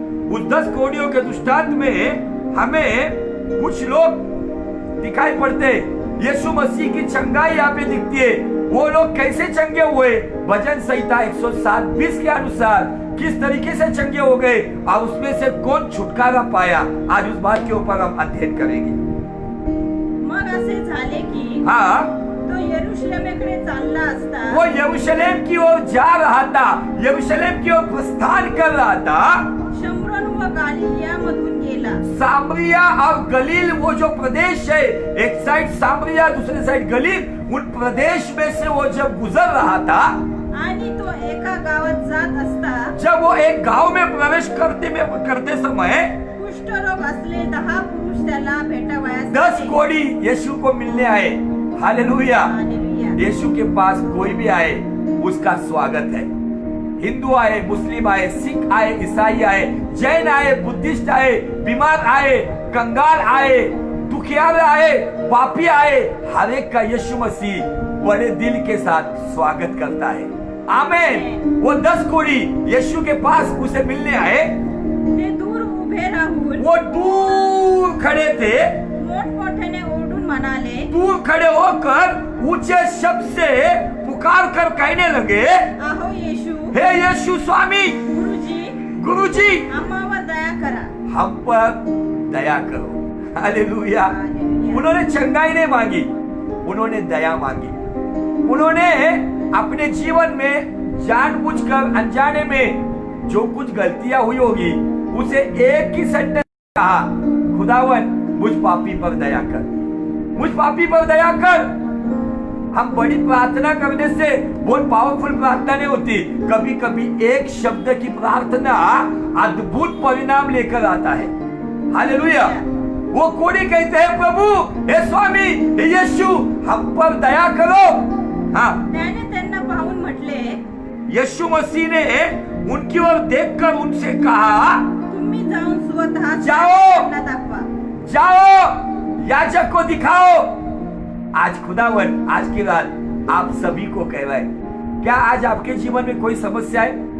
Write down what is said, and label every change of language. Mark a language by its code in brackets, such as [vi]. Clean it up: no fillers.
[hi] उस 10 कोड़ियों के दृष्टांत में हमें कुछ लोग दिखाई पड़ते हैं। यीशु मसीह की चंगाई यहाँ पे दिखती है। वो लोग कैसे चंगे हुए? भजन संहिता 107:20 के अनुसार किस तरीके से चंगे हो गए और उसमें से कौन छुटकारा पाया, आज उस बात के ऊपर हम अध्ययन करेंगे। [mr] मग असे झाले की तो यरूशलेमेकडे चालला असता [hi] वो यरूशलेम की ओर जा रहा था, यरूशलेम की ओर प्रस्थान कर रहा था। [mr] शमरोन व गालिलिया मधून गेला। [hi] सामरिया और गलील वो जो प्रदेश है, एक साइड सामरिया दूसरी साइड गलील, उन प्रदेश में से वो जब गुजर रहा था [mr] आणि तो एका गावात जात असता [hi] जब वो एक गांव में प्रवेश करते समय [mr] कुष्ठरोग असले 10 पुरुष त्याला भेटावयास [hi] 10 कोढ़ी यीशु को मिलने आए। हालेलुया। यीशु के पास कोई भी आए उसका स्वागत है। हिंदू आए, मुस्लिम आए, सिख आए, ईसाई आए, जैन आए, बुद्धिस्ट आए, बीमार आए, कंगाल आए, दुखियार आए, पापी आए, हर एक का यीशु मसीह बड़े दिल के साथ स्वागत करता है। आमीन। वो 10 कोढ़ी यीशु के पास उसे मिलने आए। [mr] ते दूर उभे राहून [hi] वो दूर खड़े थे, [mr] मोठमोठ्याने ओरडून म्हणाले, [hi] दूर खड़े होकर ऊंचे शब्द से पुकार कर कहने लगे, [mr] आहो यीशु, [hi] हे यीशु स्वामी, गुरुजी [mr] आम्हावर दया करा, [hi] हम पर दया करो। हालेलुया। उन्होंने चंगाई नहीं मांगी, उन्होंने दया मांगी। उन्होंने अपने जीवन में जानबूझकर अनजाने में जो कुछ गलतियां हुई होगी उसे एक ही सेंटेंस कहा, खुदावन मुझ पापी पर दया कर, मुझ पापी पर दया कर। हम बड़ी प्रार्थना करने से बहुत पावरफुल प्रार्थना नहीं होती। कभी कभी एक शब्द की प्रार्थना अद्भुत परिणाम लेकर आता है। हालेलुया। वो कोढ़ी कहते हैं, प्रभु, हे स्वामी, हे यीशु, हम पर दया करो। [mr] त्याने त्यांना पाहून म्हटले, [hi] यीशु मसीह ने उनकी ओर देखकर उनसे कहा, [mr] तुम्ही जाऊन स्वतः [hi] जाओ, [mr] दाखवा, [hi] जाओ याजक को दिखाओ। आज खुदावन आज की रात आप सभी को कह रहा है, क्या आज आपके जीवन में कोई समस्या है?